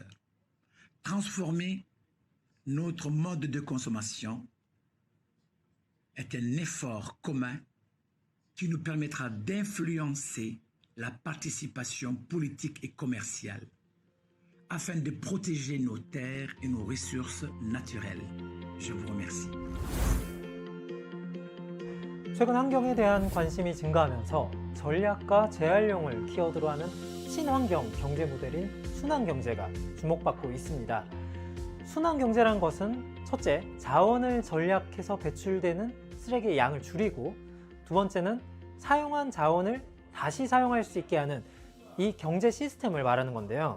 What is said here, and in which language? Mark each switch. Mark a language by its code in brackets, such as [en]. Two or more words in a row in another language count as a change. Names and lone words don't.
[fr] Transformer notre mode de consommation est un effort commun qui nous permettra d'influencer la participation politique et commerciale afin de protéger nos terres et nos ressources naturelles. Je vous remercie. [ko] 최근 환경에 대한 관심이 증가하면서 전략과 재활용을 키워드로 하는 친환경 경제 모델인 순환경제가 주목받고 있습니다. 순환경제란 것은 첫째, 자원을 전략해서 배출되는 쓰레기의 양을 줄이고, 두 번째는 사용한 자원을 다시 사용할 수 있게 하는 이 경제 시스템을 말하는 건데요.